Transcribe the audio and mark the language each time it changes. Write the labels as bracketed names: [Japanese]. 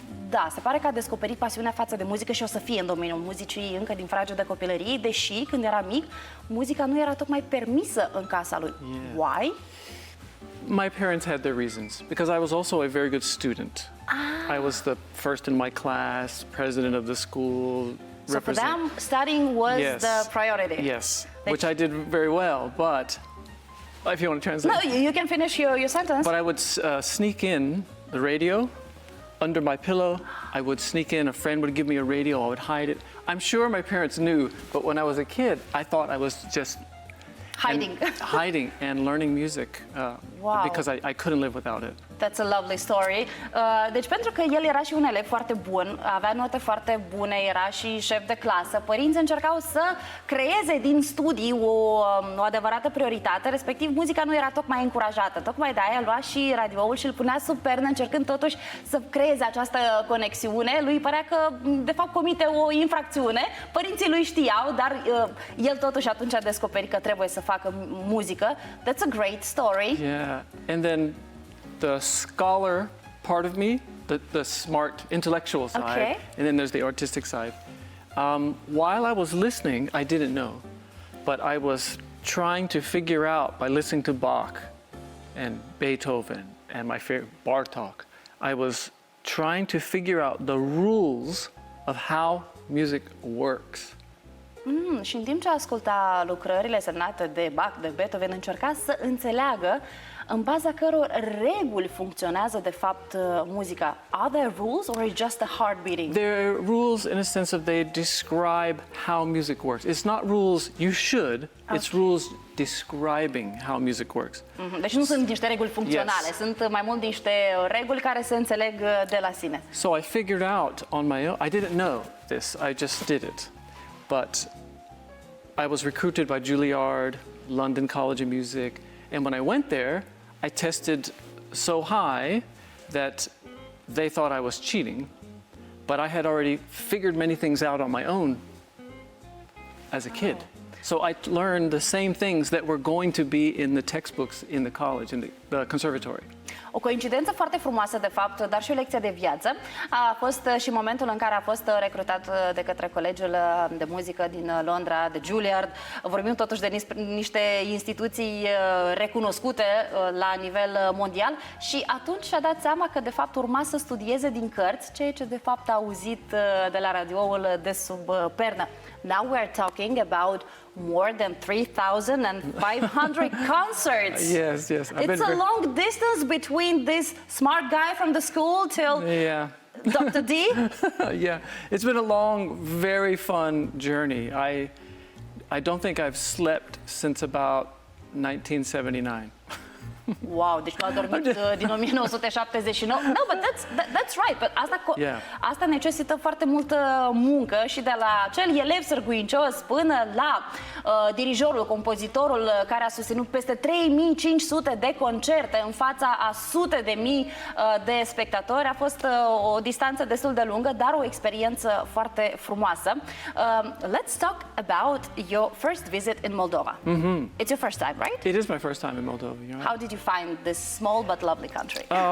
[Romanian] Da, se pare că a descoperit pasiunea față de muzică și o să fie în domeniul muzicii încă din fragedă copilărie, deși când era mic, muzica nu era tocmai permisă în casa lui. [English] Why? My parents had their reasons because I was also a very good student. I was the first in my class, president of the school. So for them, studying was the priority. Yes, which I did very well, but if you want to translate. No, you can finish your sentence. But I would sneak in the radio under my pillow. I would sneak in, a friend would give me a radio, I would hide it. I'm sure my parents knew, but when I was a kid, I thought I was just hiding and learning music because I couldn't live without it. That's a lovely story. [Romanian] Deci pentru că el era și un elev foarte bun, avea note foarte bune, era și șef de clasă, părinții încercau să creeze din studii o adevărată prioritate, respectiv muzica nu era tocmai încurajată. Tocmai de aia lua și radioul și îl punea sub pernă, încercând totuși să creeze această conexiune. Lui părea că de fapt comite o infracțiune, părinții lui știau, dar el totuși atunci a descoperit că trebuie să facă muzică. [English] That's a great story. Yeah, and then the scholar part of me, the smart intellectual side, and then there's the artistic side. While I was listening, I didn't know, but I was trying to figure out by listening to Bach and Beethoven and my favorite Bartók, I was trying to figure out the rules of how music works. [Romanian] Și în timp ce asculta lucrările semnate de Bach, de Beethoven, încerca să înțeleagă în baza căror reguli funcționează de fapt muzica. [English] Are there rules or is just a heart beating? There are rules in a sense of they describe how music works. It's not rules you should, it's rules describing how music works. [Romanian] Deci nu sunt niște reguli funcționale, sunt mai mult niște reguli care se înțeleg de la sine. [English] So I figured out on my own. I didn't know this, I just did it. But I was recruited by Juilliard, London College of Music, and when I went there, I tested so high that they thought I was cheating, but I had already figured many things out on my own as a kid. So I learned the same things that were going to be in the textbooks in the college, the conservatory. [Romanian] O coincidență foarte frumoasă, de fapt, dar și o lecție de viață. A fost și momentul în care a fost recrutat de către Colegiul de Muzică din Londra, de Juilliard. Vorbim totuși de niște instituții recunoscute la nivel mondial și atunci și-a dat seama că, de fapt, urma să studieze din cărți, ceea ce, de fapt, a auzit de la radioul de sub pernă. [English] Now we're talking about more than 3,500 concerts. Yes. It's a long distance between this smart guy from the school till Dr. D. Yeah, it's been a long, very fun journey. I don't think I've slept since about 1979. [Romanian] Wow, deci l-a dormit din 1979. [English] No, but that's right. [Romanian] But asta necesită foarte multă muncă și de la cel elev sârguincios până la dirijorul, compozitorul care a susținut peste 3500 de concerte în fața a sute de mii de spectatori. A fost o distanță destul de lungă, dar o experiență foarte frumoasă. [English] Let's talk about your first visit in Moldova. It's your first time, right? It is my first time in Moldova. How did you find this small but lovely country?